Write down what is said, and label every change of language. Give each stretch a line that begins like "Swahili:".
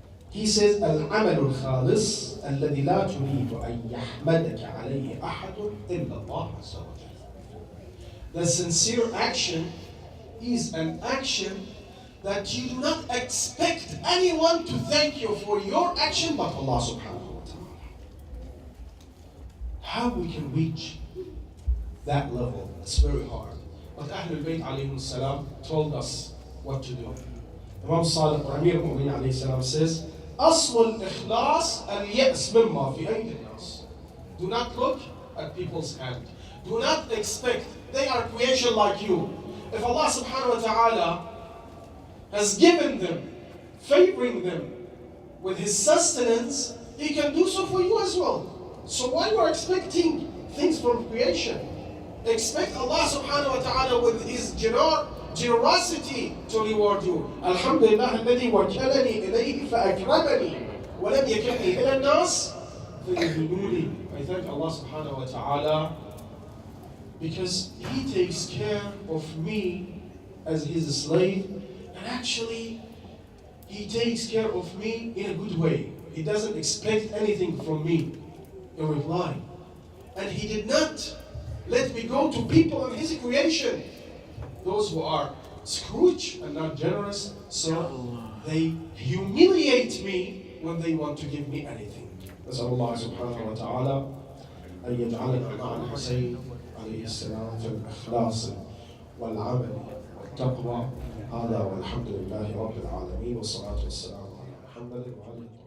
English: He says,
Arabic: العمل الخالص الذي لا تريد أن يحمدك عليه أحد إلا الله عز وجل.
English: The sincere action is an action that you do not expect anyone to thank you for your action but Allah subhanahu wa ta'ala. How we can reach that level, it's very hard. But Ahlul Bayt alayhi salam told us what to do. Imam Sadiq Amir al-Mu'minin alayhi salam says,
Arabic: أصل الإخلاص اليأس مما في أيدي الناس.
English: Do not look at people's hand. Do not expect they are creation like you. If Allah subhanahu wa ta'ala has given them, favoring them with His sustenance, He can do so for you as well. So why you are expecting things from creation? Expect Allah subhanahu wa ta'ala with His generosity to reward you.
Arabic: Alhamdulillah الذي وكلني إليه فأكرمني ولم يكلني إلى الناس فيهنوني.
English: I thank Allah subhanahu wa ta'ala because He takes care of me as His slave, and actually He takes care of me in a good way. He doesn't expect anything from me in reply. And He did not let me go to people of His creation, those who are Scrooge and not generous, so they humiliate me when they want to give me anything.
Arabic: نسأل الله سبحانه وتعالى أن يجعلنا مع الحسين عليه السلام في الإخلاص والعمل والتقوى. هذا والحمد لله رب العالمين والصلاة والسلام على محمد وعلى